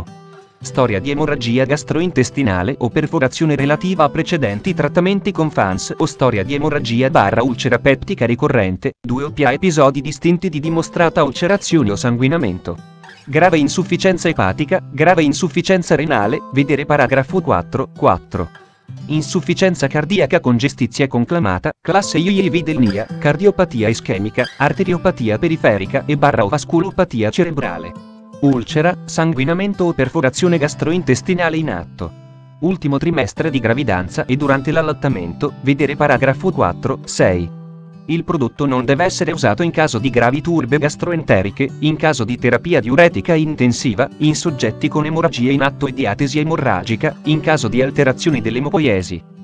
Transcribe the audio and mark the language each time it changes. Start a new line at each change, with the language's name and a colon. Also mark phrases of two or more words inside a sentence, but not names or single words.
Italian: Storia di emorragia gastrointestinale o perforazione relativa a precedenti trattamenti con FANS o storia di emorragia / ulcera peptica ricorrente, 2 o più episodi distinti di dimostrata ulcerazione o sanguinamento. Grave insufficienza epatica, grave insufficienza renale, vedere paragrafo 4.4. Insufficienza cardiaca con gestizia conclamata, classe IIV-delnia, cardiopatia ischemica, arteriopatia periferica e / vasculopatia cerebrale. Ulcera, sanguinamento o perforazione gastrointestinale in atto. Ultimo trimestre di gravidanza e durante l'allattamento, vedere paragrafo 4.6. Il prodotto non deve essere usato in caso di gravi turbe gastroenteriche, in caso di terapia diuretica intensiva, in soggetti con emorragia in atto e diatesi emorragica, in caso di alterazioni dell'emopoiesi.